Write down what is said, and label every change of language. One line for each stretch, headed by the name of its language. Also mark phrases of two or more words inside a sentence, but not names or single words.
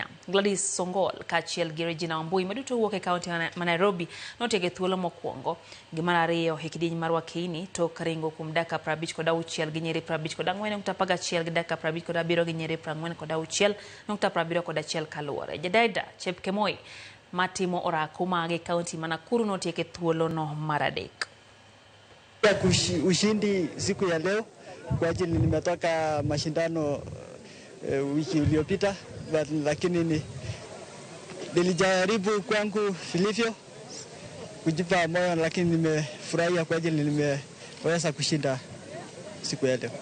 Luo (Kenya and Tanzania): Gladys Songol kachiel gi Regina maduto wuok e kaunti ma Nairobi notieke thuolo mokwongo gi mar ariyo e kidieny mar Wakini tok ringo kuom dakika 56 gi nyiri 54.11 gi dakika 57 gi nyiri 46.71 kaluwore. Jadaida Chepkemoi matimo orako mage kaunti ma Nakuru notieke thuolo no mar adek.
Swahili: Ushindi siku ya leo kwa ajili nimetoka mashindano wiki iliyopita, lakini nilijaribu kwangu vilivyo kujipa moyo, lakini nimefurahia kwa ajili nimeweza kushinda siku ya leo.